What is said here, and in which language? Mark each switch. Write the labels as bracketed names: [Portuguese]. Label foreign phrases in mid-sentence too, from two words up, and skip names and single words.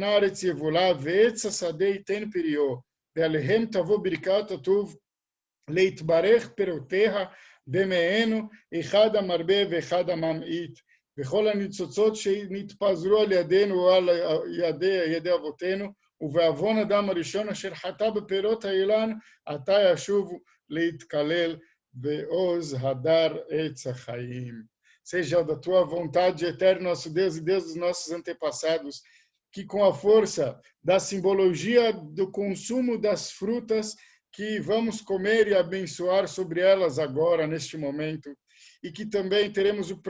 [Hebrew] ארץ יבולה, ועץ השדה ייתן פריו, ועליהם תבוא ברכת הטוב, להתברך פירותיה, במענו אחד המרבה ואחד הממעיט, וכל הניצוצות שנתפזרו על ידינו ועל ידי אבותינו, ובעוון אדם הראשון אשר חטא בפירות האילן, עתה ישובו להתקלל בעוז הדר עץ החיים. [Portuguese] Seja da tua vontade, eterno nosso Deus e Deus dos nossos antepassados, que com a força da simbologia do consumo das frutas que vamos comer e abençoar sobre elas agora, neste momento, e que também